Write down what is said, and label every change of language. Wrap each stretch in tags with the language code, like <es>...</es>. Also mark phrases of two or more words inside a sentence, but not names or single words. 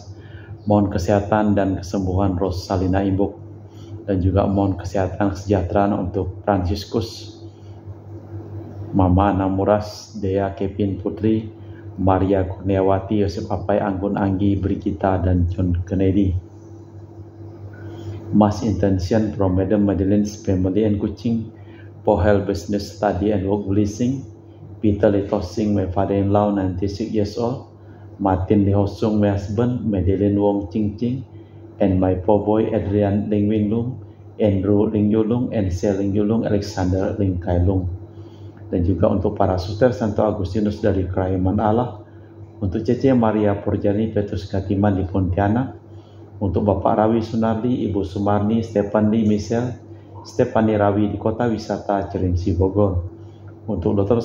<id>Mohon kesehatan dan kesembuhan Rosalina Imbuk, dan juga mohon kesehatan kesejahteraan untuk Fransiskus, Mama Namuras, Dea Kevin Putri, Maria Kurniawati, Yosef Apai, Anggun Anggi, Brigita, dan John Kennedy.</id> <en>Mass intention from Madam Madeleine's family and Kuching, for health, business, study, and work blessing. Peter Litosing, my father-in-law, 96 years old. Martin Lee Hosung, my husband, Madeleine Wong Ching Ching, and my poor boy Adrian Ling Wing Lung, Andrew Ling Yulung, and Sel Ling Yulung, Alexander Ling Kai Lung.</en> <id>Dan juga untuk para suster Santo Agustinus dari Kerajaan Allah, untuk Cece Maria Porjani Petrus Katiman di Pontianak, untuk Bapak Rawi Sunardi, Ibu Sumarni, Stephanie Michelle, Stephanie Rawi di Kota Wisata Cirimsi Bogor, untuk Dr.</id>